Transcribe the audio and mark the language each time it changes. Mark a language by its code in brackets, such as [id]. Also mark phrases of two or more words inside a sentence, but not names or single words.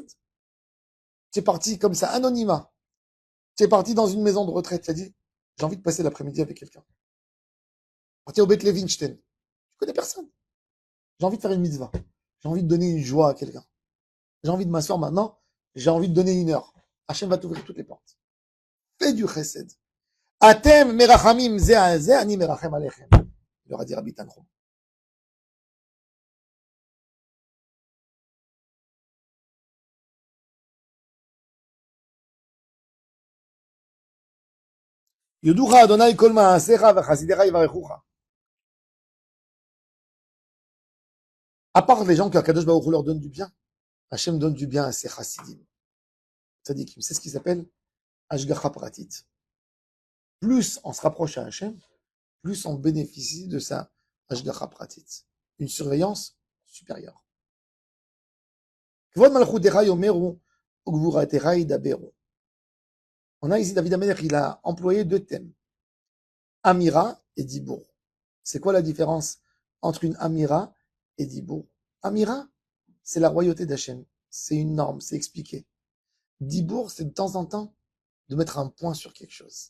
[fr] Tu es parti comme ça, anonymat. Tu es parti dans une maison de retraite. Tu as dit, j'ai envie de passer l'après-midi avec quelqu'un. Parti au Beth Levinstein. Tu connais personne. J'ai envie de faire une mitzvah. J'ai envie de donner une joie à quelqu'un. J'ai envie de m'asseoir maintenant. J'ai envie de donner une heure. Hachem va t'ouvrir toutes les portes. Fais du chesed. [he] אתם מרחמים זה על זה, אני מרחם עליכם. [fr] Il leur a dit Rabbi Tanchum. [he] יודוך ה' כל מעשיך וחסידיך יברכוכה. [fr] À part les gens que Kadosh Baruch Hu leur donne du bien, Hachem donne du bien à ses chassidim. Tzadikim, c'est ce qui s'appelle [he] השגחה פרטית. [fr] Plus on se rapproche à Hachem, plus on bénéficie de sa [he] השגחה פרטית. [fr] Une surveillance supérieure. [he] כבוד מלכותך יאמרו וגבורתך ידברו. [fr] On a ici David Amelech, il a employé deux thèmes. Amira et Dibour. C'est quoi la différence entre une Amira et Dibour? Amira, c'est la royauté d'Hachem. C'est une norme, c'est expliqué. Dibour, c'est de temps en temps de mettre un point sur quelque chose.